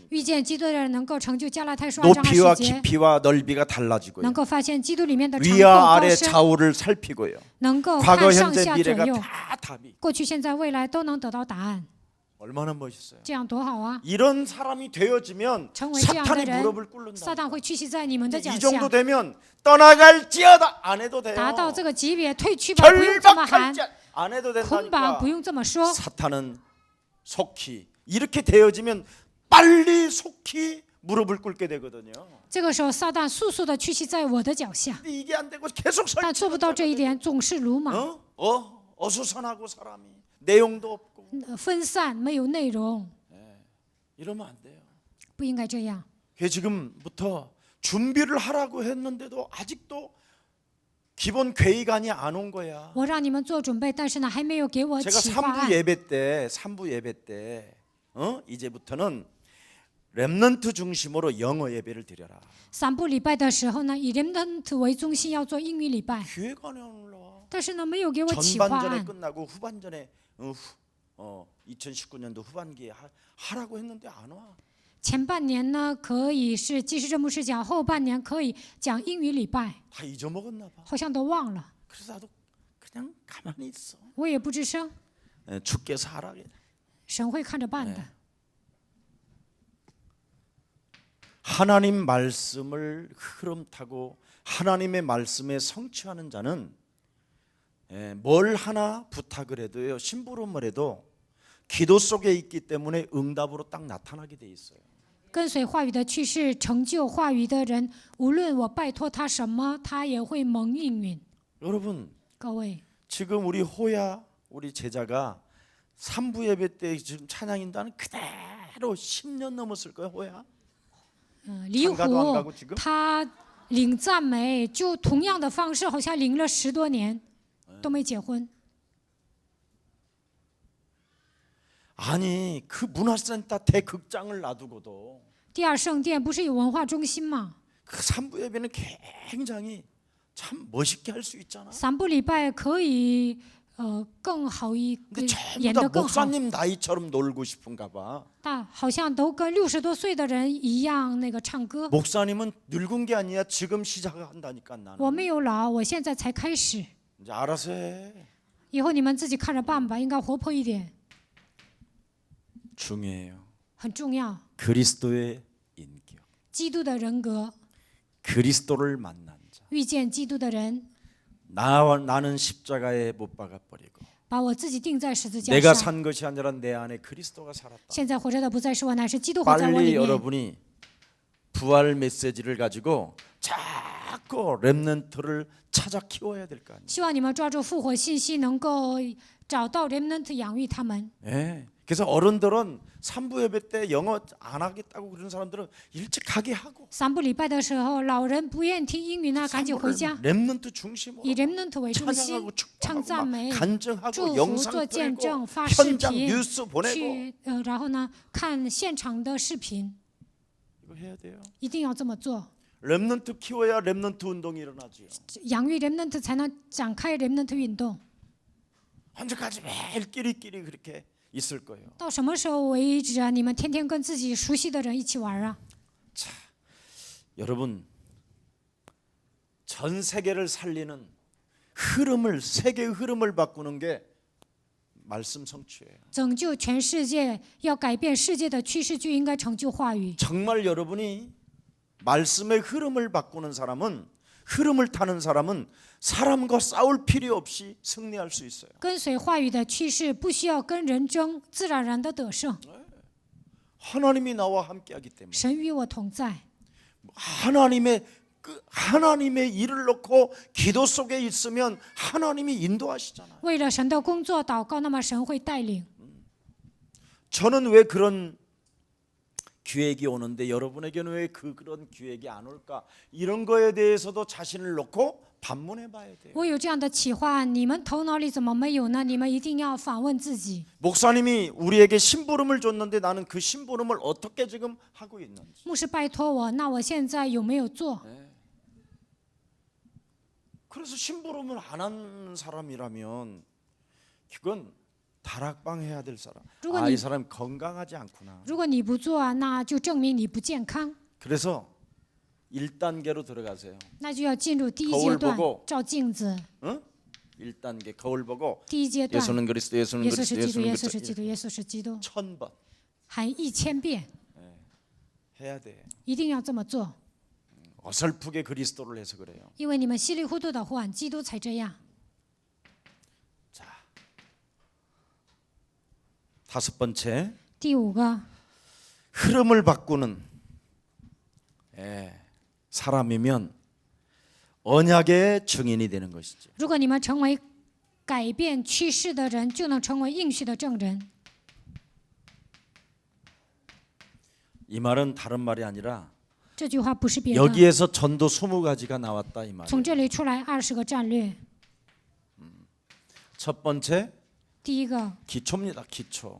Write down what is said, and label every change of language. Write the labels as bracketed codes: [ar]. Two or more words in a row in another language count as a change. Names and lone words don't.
[zh] 遇见基督的人能够成就加拉太书2章 [ko] 높이와 [zh] 20节， [ko] 깊이와 넓이가 달라지고요. [zh] 能够发现基督里面的长阔 [ko] 위와 [zh] 高 [ko] 아래 [zh] 深， [ko] 좌우를 살피고요. [zh] 能够 [ko] 과거 [zh] 看上 [ko] 현재 [zh] 下左 [ko] 미래가 [zh] 右， [ko] 다 답이. [zh] 过去、现在、未来都能得到答案， [ko] 얼마나 멋있어요. [zh] 这样多好啊！ [ko] 이런 사람이 되어지면 [zh] 成为这样的 [ko] 사탄이 [zh] 人 [ko] 무릎을 꿇는다. [zh] 撒旦会屈膝在你们的脚 [ko] 이 [zh] 下 [ko] 정도 。 되면 떠나갈지어다 안 해도 돼요. [zh] 达到这个级别，退去吧，不用这么喊； [ko] 절박할지 안 해도 [zh] 捆绑 [ko] 된다니까. [zh] 不用这么说。 [ko] 사탄은 속히 이렇게 되어지면 빨리 속히 무릎을 꿇게 되거든요. [zh] 这个时候，撒旦速速的屈膝在我的脚下， [ko] 근데 이게 안 되고 계속 [zh] 但做不到这一点，总是鲁莽、 [ko] 어수선하고 사람이 내용도 없고 [zh] 分散，没有内容， [ko] 이러면 안 돼요. [zh] 不应该这样。 [ko] 그래서 지금부터 준비를 하라고 했는데도 아직도 기본 계획안이 안 온 거야. [zh] 我让你们做准备，但是呢，还没有给我 [ko] 제가 [zh] 企划 [ko] 3부 [zh] 案。 [ko] 예배 때 이제부터는 렘넌트 중심으로 영어 예배를 드려라. [zh] 3 部礼拜的时候呢，以 remnant 为中心要做英语礼拜， [ko] 기획안이 안 올라와. [zh] 但是呢，没有给我企划 [ko] 전반전에 [zh] 案。 [ko] 끝나고 후반전에 2019년도 후반기에 하라고 했는데 안 와. [zh] 前半年呢，可以是继续这牧师讲，后半年可以讲英语礼拜， [ko] 다 잊어먹었나 봐. [zh] 好像都忘了， [ko] 그래서 나도 그냥 가만히 있어. [zh] 我也不吱声， [ko] 주께서 하라. [zh] 神会看着办的。 [ko] 하나님 말씀을 흐름 타고 하나님의 말씀에 성취하는 자는 뭘 하나 부탁을 해도요, 심부름을 해도 기도 속에 있기 때문에 응답으로 딱 나타나게 돼 있어요. [zh] 跟随话语的趋势，成就话语的人，无论我拜托他什么，他也会蒙应允。 [ko] 여러분 [zh] 各位， [ko] 지금 우리 호야 우리 제자가 3부 예배 때 지금 찬양인다는 그대로 10년 넘었을 거예요. 호야 [zh] 离 [ko] 장가도 안 [zh] 虎 [ko] 가고 지금 [zh] 他领赞美，就同样的方式，好像领了10多年，都没结婚。 [ko] 아니 그 문화센터 대극장을 놔두고도 [zh] 第二圣殿不是有文化中心吗？ [ko] 그 3부 예배는 굉장히 참 멋있게 할 수 있잖아. [zh] 3部礼拜可以更好一 [ko] 근데 전부 [zh] 演 [ko] 다 [zh] 得更好， [ko] 목사님 나이처럼 놀고 싶은가 봐. [zh] 但好像都跟60多岁的人一样那个唱歌。 [ko] 목사님은 늙은 게 아니야. 지금 시작한다니까 나는. [zh] 我没有老，我现在才开始， [ko] 이제 알아서 해. [zh] 以后你们自己看着办吧，应该活泼一点， [ko] 중요해요. [zh] 很重要。 [ko] 그리스도의 인격. [zh] 基督的人格， [ko] 그리스도를 만난 자. [zh] 遇见基督的人， [ko] 나는 십자가에 못 박아 버리고 [zh] 把我自己钉在十字架 [ko] 내가 [zh] 上。 [ko] 산 것이 아니라 내 안에 그리스도가 살았다. [zh] 现在活着的不再是我，乃是基督活在我 [ko] 빨리 [zh] 里面。 [ko] 여러분이 부활 메시지를 가지고 자꾸 렘넌트를 찾아 키워야 될 거 아니에요. [zh] 希望你们抓住复活信息，能够找到 remnant 养育他们。 [ko] 예. 그래서 어른들은 3부 예배 때 영어 안 하겠다고 그런 사람들은 일찍 가게 하고 [zh] 3 部礼拜的时候，老人不愿意听英语呢，赶紧回家， [ko] 렘넌트 중심으로 [zh] 以 remnant 为中心 [ko] 찬양하고 ， [zh] 唱 [ko] 축복하고 [zh] 赞 [ko] 막 [zh] 美、 [ko] 간증하고 [zh] 祝福、 [ko] 영상 [zh] 做见 [ko] 틀고 [zh] 证、发视 [ko] 현장 [zh] 频， [ko] 뉴스 보내고 [zh] 去然后呢看现场的视频， [ko] 이거 해야 돼요. [zh] 一定要这么做。 [ko] 렘넌트 키워야 렘넌트 운동이 일어나죠. [zh] 养育 remnant 才能展开 remnant 运动。 [ko] 언제까지 매일 끼리끼리 그렇게 있을 거예요. [zh] 到什么时候为止啊？你们天天跟自己熟悉的人一起玩啊？ [ko] 여러분, 전 세계를 살리는 흐름을, 세계의 흐름을 바꾸는 게 말씀 성취예요. [zh] 拯救全世界，要改变世界的趋势，就应该成就话语。 [ko] 정말 여러분이 말씀의 흐름을 바꾸는 사람은, 흐름을 타는 사람은 사람과 싸울 필요 없이 승리할 수 있어요. [zh] 跟随话语的趋势，不需要跟人争，自然而然的得胜。 [ko] 하나님이 나와 함께하기 때문에 [zh] 神与我同在， [ko] 하나님의 일을 놓고 기도 속에 있으면 하나님이 인도하시잖아요. [zh] 为了神的工作祷告，那么神会带领。 [ko] 저는 왜 그런 기획이 오는데 여러분에게는 왜 그런 기획이 안 올까? 이런 거에 대해서도 자신을 놓고 반문해 봐야 돼요. [zh] 我有这样的企划，你们头脑里怎么没有呢？你们一定要反问自己。 [ko] 목사님이 우리에게 심부름을 줬는데 나는 그 심부름을 어떻게 지금 하고 있는지. [zh] 牧师拜托我，那我现在有没有做？ [ko] 그래서 심부름을 안 한 사람이라면 그건 다락방 해야 될 사람. 이 사람 건강하지 않구나. [zh] 如果你不做啊，那就证明你不健康， [ko] 그래서 1단계로 들어가세요. [zh] 那就要进入第一 [ko] 거울 [zh] 阶段 [ko] 보고 ， [zh] 照镜子。 [ko] 응? 1단계 거울 보고 [zh] 第一阶段， [ko] 예수는 그리스도, 예수는 [zh] 耶稣是 [ko] 그리스도, [zh] 基督，耶 [ko] 예수는 [zh] 稣是基 [ko] 그리스도 [zh] 督，耶稣是基督， [ko] 1000번 [zh] 喊1000遍， [ko] 해야 돼. [zh] 一定要这么做， [ko] 어설프게 그리스도를 해서 그래요. [zh] 因为你们稀里糊涂的呼喊基督才这样。 [ko] 다섯 번째, [zh] 第五个， [ko] 흐름을 바꾸는 사람이면 언약의 증인이 되는 것이죠. [zh] 如果你们成为改变趋势的人，就能成为应许的证人。 [ko] 이 말은 다른 말이 아니라 [zh] 这句话不是别的， [ko] 여기에서 전도 20가지가 나왔다 이 말이에요. [zh] 从这里出来20个战略。 [ko] 첫 번째, [zh] 第一个 [ko] 기초입니다. 기초.